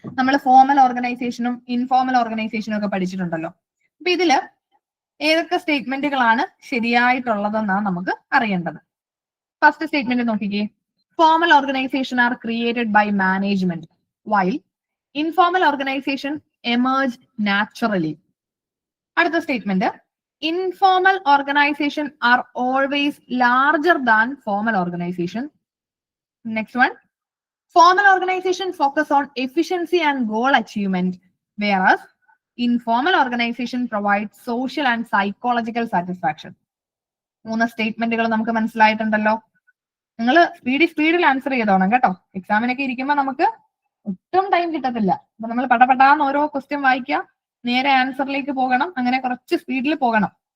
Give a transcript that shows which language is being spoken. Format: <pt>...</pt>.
<ml>നമ്മൾ ഫോർമൽ ഓർഗനൈസേഷനും ഇൻഫോർമൽ ഓർഗനൈസേഷനും ഒക്കെ പഠിച്ചിട്ടുണ്ടല്ലോ. അപ്പൊ ഇതില് ഏതൊക്കെ സ്റ്റേറ്റ്മെന്റുകളാണ് ശരിയായിട്ടുള്ളതെന്നാണ് നമുക്ക് അറിയേണ്ടത്. ഫസ്റ്റ് സ്റ്റേറ്റ്മെന്റ് നോക്കിക്കേ.</ml> <en>Formal organisation are created by management while informal organisation emerge naturally.</en> <ml>അടുത്ത statement,</ml> <en>informal organization are always larger than formal organization. Next one, formal organization focus on efficiency and goal achievement, whereas informal organization provides social and psychological satisfaction.</en> <ml>മൂന്ന് സ്റ്റേറ്റ്മെന്റുകൾ നമുക്ക് മനസ്സിലായിട്ടുണ്ടല്ലോ. നിങ്ങൾ സ്പീഡിൽ answer ചെയ്തോണം കേട്ടോ. എക്സാമിനൊക്കെ ഇരിക്കുമ്പോൾ നമുക്ക് ഒട്ടും ടൈം കിട്ടത്തില്ല. അപ്പൊ നമ്മൾ പടപടാന്ന് ഓരോ ക്വസ്റ്റ്യൻ വായിക്കുക, നേരെ ആൻസറിലേക്ക് പോകണം, അങ്ങനെ കുറച്ച് സ്പീഡിൽ പോകണം.</ml>